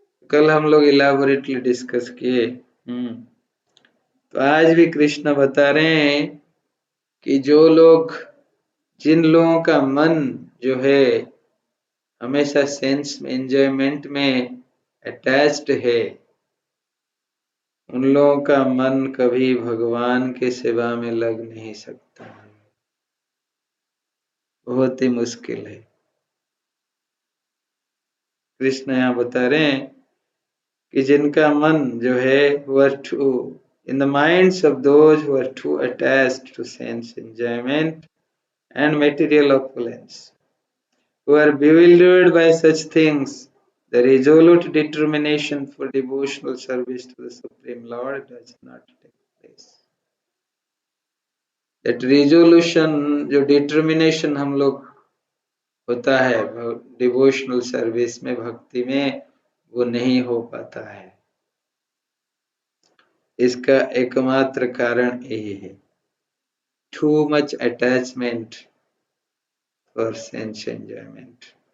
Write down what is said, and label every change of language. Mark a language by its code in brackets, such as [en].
[hi] कल हम लोग इलाबोरेटली डिस्कस किए। तो आज भी कृष्ण बता रहे हैं कि जो लोग, जिन लोगों का मन जो है हमेशा सेंस एंजॉयमेंट में अटैच्ड है, उन लोगों का मन कभी भगवान के सेवा में लग नहीं सकता है, बहुत ही मुश्किल है। कृष्ण यहाँ बता रहे हैं कि जिनका मन जो है [en] were too in the minds of those who are too attached to sense enjoyment and material opulence, who are bewildered by such things, the resolute determination for devotional service to the Supreme Lord does not take place. That resolution, [hi] जो determination हम लोग होता है devotional service में, भक्ति में, वो नहीं हो पाता है। इसका एकमात्र कारण यही है, [en] Too much attachment for sense enjoyment.